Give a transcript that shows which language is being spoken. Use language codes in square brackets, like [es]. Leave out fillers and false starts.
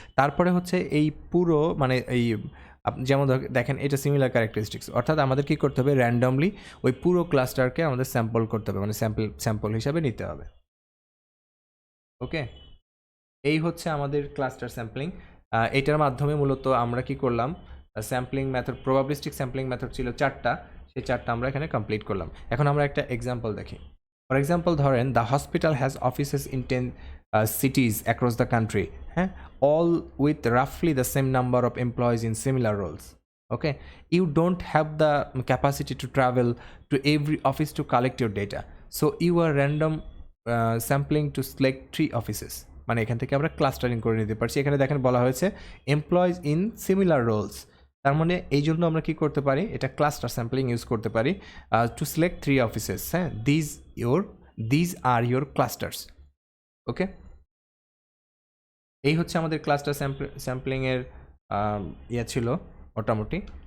[bn] তারপরে হচ্ছে এই পুরো মানে এই যেমন দেখেন এটা সিমিলার ক্যারেক্টারিস্টিক্স, অর্থাৎ আমাদের কী করতে হবে, র্যান্ডমলি ওই পুরো ক্লাস্টারকে আমাদের স্যাম্পল করতে হবে, মানে স্যাম্পল হিসাবে নিতে হবে। ওকে, এই হচ্ছে আমাদের ক্লাস্টার স্যাম্পলিং। এটার মাধ্যমে মূলত আমরা কি করলাম, sampling method, probabilistic sampling method ছিল 4টা, সেই 4টা আমরা এখানে কমপ্লিট করলাম। এখন আমরা একটা এক্সাম্পল দেখি। [en] For example ধরেন, the hospital has offices in 10 cities across the country, all with roughly the same number of employees in similar roles. Okay, you don't have the capacity to travel to every office to collect your data, so you are random sampling to select 3 offices. [bn] মানে এখান থেকে আমরা clustering করে নিতে পারছি। এখানে দেখেন বলা হয়েছে [en] employees in similar roles, [bn] তার মানে এই জন্য আমরা কি করতে পারি, এটা ক্লাস্টার স্যাম্পলিং ইউজ করতে পারি [en] To select 3 offices. [bn] হ্যাঁ, [en] These are your clusters. [bn] ওকে, এই হচ্ছে আমাদের ক্লাস্টার স্যাম্পলিংয়ের ইয়ে ছিল মোটামুটি।